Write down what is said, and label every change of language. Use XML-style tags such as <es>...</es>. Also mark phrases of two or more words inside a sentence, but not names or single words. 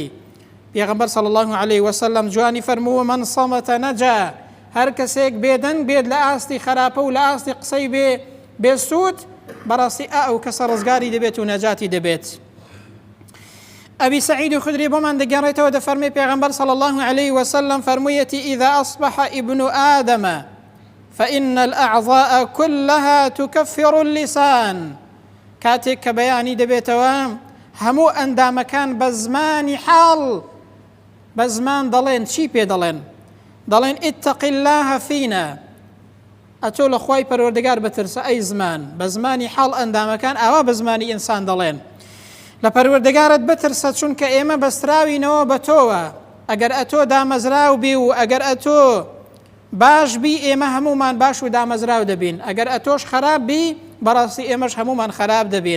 <ar>پێغەمبەر صلی الله علیه وسلم</ar> <ckb>جوانی فەرمووە</ckb> <ar>من صەمەتە نەجا.</ar> <ckb>هەر کەسێک بێدەنگ بێت لە ئاستی خراپە و لە ئاستی قسەی بێسوود، بەڕاستی ئەو کەسە ڕزگاری دەبێت و نەجاتی دەبێت. ئەبی سەعید خودری بۆمان دەگەڕێتەوە دەفەرمێ پێغەمبەر</ckb> <ar>صلی الله علیه وسلم</ar> <ckb>فەرموویەتی</ckb> <ar>إذا أصبح ابن آدم فإن الأعضاء كلها تكفر اللسان.</ar> <ckb>کاتێک کە بەیانی دەبێتەوە هەموو ئەندامەکان بە زمانی حاڵ بە زمان دەڵێن چی پێ دەڵێن؟ دەڵێن</ckb> <ar>اتق الله فينا.</ar> <ckb>ئەتۆ لە خوای پەروەردگار بترسە ئەی زمان. بە زمانی حاڵ ئەندامەکان ئاوا بە زمانی ئینسان دەڵێن لە پەروەردگارت بترسە، چونکە ئێمە بەستراوینەوە بە تۆوە. ئەگەر ئەتۆ دامەزراو بی و ئەگەر ئەتۆ باش بی ئێمە هەمومان باش و دامەزراو دەبین، ئەگەر ئەتۆش خراپ بی بەڕاستی ئێمەش هەمومان خراپ دەبین.</ckb>